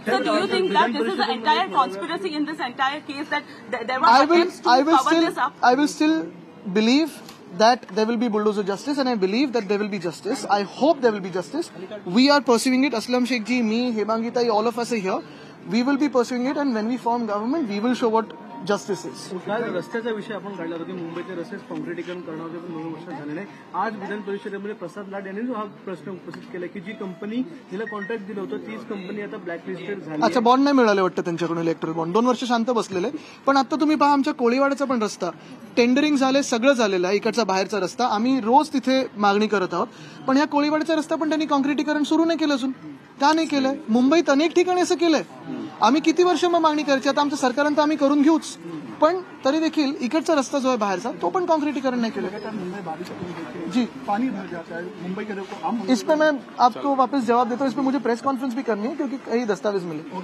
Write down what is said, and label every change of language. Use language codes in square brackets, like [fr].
[en] So do you think that this is the entire conspiracy in this entire case, that there were attempts to cover this up? I will still believe that there will be bulldozer justice, and I believe that there will be justice. I hope there will be justice. We are pursuing it. Aslam Sheikh ji, me, Hemangita, all of us are here. We will be pursuing it, and when we form government, we will show what justice is. [mr] रस्त्याचा विषय आपण काढला होता की मुंबईचे रस्ते काँक्रिटीकरण करणार होते, पण 2 वर्ष झाले नाही. आज विधान परिषदेमध्ये प्रसाद लाड यांनी जो हा प्रश्न उपस्थित केला की जी कंपनी जिला कॉन्ट्रॅक्ट दिलं होतं तीच कंपनी आता ब्लॅकलिस्टेड झाली. अच्छा, बॉन्ड नाही मिळाले वाटतं त्यांच्याकडून, इलेक्ट्रल बॉन्ड. 2 वर्ष शांत बसलेले. पण आता तुम्ही पहा, आमच्या कोळीवाड्याचा पण रस्ता टेंडरिंग झाले, सगळं झालेलं आहे. इकडचा बाहेरचा रस्ता आम्ही रोज तिथे मागणी करत आहोत, पण या कोळीवाड्याचा रस्ता पण त्यांनी काँक्रिटीकरण सुरू नाही केलं अजून. का नाही केलंय? मुंबईत अनेक ठिकाणी असं केलंय. आम्ही किती वर्ष मग मागणी करायची? आता आमच्या सरकारनं तर आम्ही करून घेऊच, पण तरी देखील इकडचा रस्ता जो आहे बाहेरचा, तो पण काँक्रिटीकरण नहीं केलं. [hi] जी, पानी भर जाता है मुंबई के. इस पे मैं आपको वापस जवाब देता हूँ. इस पे मुझे प्रेस कॉन्फ्रेंस भी करनी है क्योंकि कई दस्तावेज मिले.